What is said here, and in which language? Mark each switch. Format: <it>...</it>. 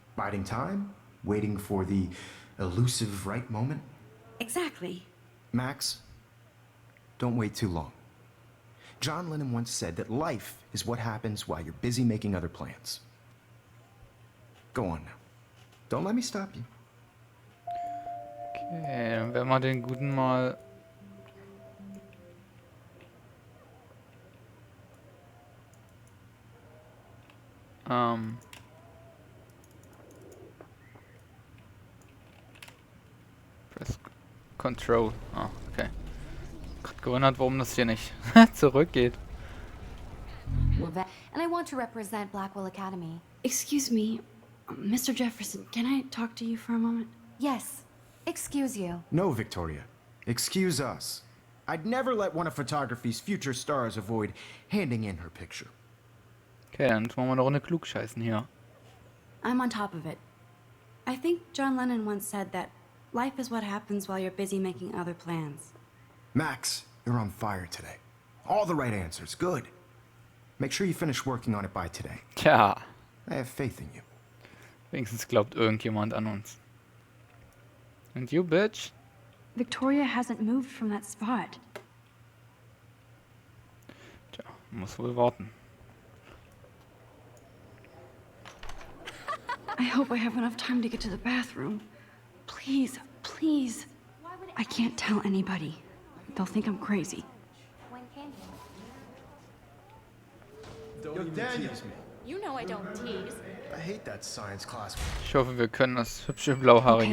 <en>Biding time? Waiting for the elusive right moment? Exactly. Max, don't wait too long. John Lennon once said that life is what happens while you're busy making other plans. Go on now. Don't let me stop you.</en> <de>Okay, dann werden wir den Guten mal...</de> <en>Press Control. Ah, okay.</en> <de>Gerade gewundert, warum das hier nicht zurückgeht.</de> <en>And I want to represent Blackwell Academy. Excuse me, Mr. Jefferson, can I talk to you for a moment? Yes. Excuse you. No, Victoria. Excuse us. I'd never let one of photography's future stars avoid handing in her picture.</en> <de>Okay, dann tun wir mal eine Runde klugscheißen hier.</de> <en>I'm on top of it. I think John Lennon once said that life is what happens while you're busy making other plans. Max, you're on fire today. All the right answers. Good. Make sure you finish working on it by today.</en> <de>Tja,</de> <en>I have faith in you.</en> <de>wenigstens glaubt irgendjemand an uns.</de> <en>And you, bitch? Victoria hasn't moved from that spot.</en> <de>Tja, muss wohl warten.</de> <en>I hope I have enough time to get to the bathroom. Please, please. I can't tell anybody. They'll think I'm crazy. When can you? Yo, Daniels, You know I don't tease. I hate that science class.</en> <de>Ich hoffe, wir können das hübsche blauhaarige</de>